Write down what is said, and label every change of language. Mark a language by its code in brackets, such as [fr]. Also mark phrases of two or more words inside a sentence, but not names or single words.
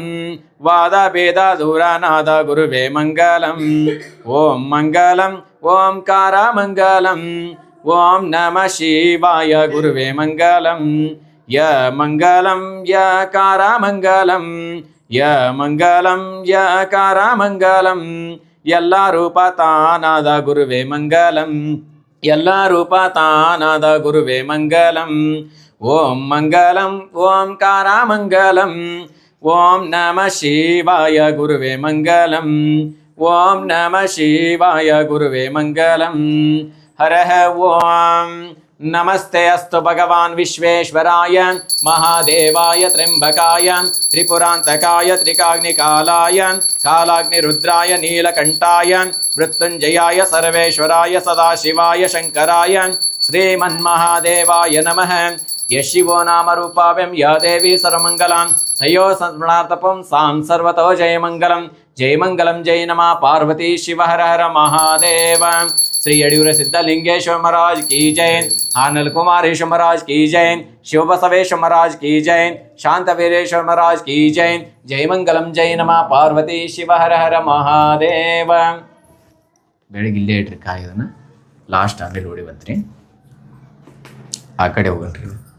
[kn] ವಾದ ಭೇದ ದೂರನಾದ ಗುರುವೇ ಮಂಗಲಂ. [sa] ಓಂ ಮಂಗಲಂ ಓಂಕಾರ ಮಂಗಲಂ. ಓಂ ನಮಃ ಶಿವಾಯ ಗುರುವೇ ಮಂಗಲಂ. ಯ ಮಂಗಲಂ ಯಕಾರ ಮಂಗಲಂ. ಯ ಮಂಗಲಂ ಯಕಾರ ಮಂಗಲಂ. [kn] ಎಲ್ಲ ರೂಪ ತಾನಾದ ಗುರುವೇ ಮಂಗಲಂ. ಎಲ್ಲ ರೂಪ ತಾನಾದ ಗುರುವೇ ಮಂಗಲಂ. [sa] ಓಂ ಮಂಗಲಂ ಓಂಕಾರ ಮಂಗಲಂ. ಓಂ ನಮಃ ಶಿವಾಯ ಗುರುವೇ ಮಂಗಲಂ. ಓಂ ನಮಃ ಶಿವಾಯ ಗುರುವೇ ಮಂಗಲಂ. ಹರಃ ಓಂ. ನಮಸ್ತೆ ಅಸ್ತು ಭಗವಾನ್ ವಿಶ್ವೇಶ್ವರಾಯ ಮಹಾದೇವಾಯ ತ್ರ್ಯಂಬಕಾಯ ತ್ರಿಪುರಾಂತಕಾಯ ತ್ರಿಕಾಗ್ನಿಕಾಲಾಯ ಕಾಲಾಗ್ನಿರುದ್ರಾಯ ನೀಲಕಂಠಾಯ ಮೃತ್ಯುಂಜಯಾಯ ಸರ್ವೇಶ್ವರಾಯ ಸದಾಶಿವಾಯ ಶಂಕರಾಯ ಶ್ರೀಮನ್ಮಹಾದೇವಾಯ ನಮಃ. ಯಶಿವೋ ನಾಮ ರೂಪಾವ್ಯಂ ಯ ದೇವಿ ಸರ್ವಮಂಗಲಾಂ ತಯೋ ಸಂಸ್ಮರಣಾರ್ಥಪಂ ಸಾಂ ಸರ್ವತೋ ಜಯಮಂಗಲಂ. ಜಯಮಂಗಲಂ ಜೈ ನಮಃ ಪಾರ್ವತಿ ಶಿವ ಹರ ಹರ ಮಹಾದೇವ. [hi] श्री यड़ूर सिद्धलिंगेश्वर महाराज की जय. आनल कुमारेश्वर महाराज की जय. शिव बसवेश्वर महाराज की जय. शांतवीरेश्वर महाराज की जय. [sa] जय मंगलम जय नमः पार्वती शिव हर हर महादेव. [kn] ಬೆಳಗ್ಗೆ ಇಲ್ಲೇ ಇಟ್ರಿ ಕಾಯೋದನ್ನ ಲಾಸ್ಟ್ ಅಲ್ಲಿ ನೋಡಿ ಬಂತ್ರಿ, ಆ ಕಡೆ ಹೋಗಲ್ರಿ.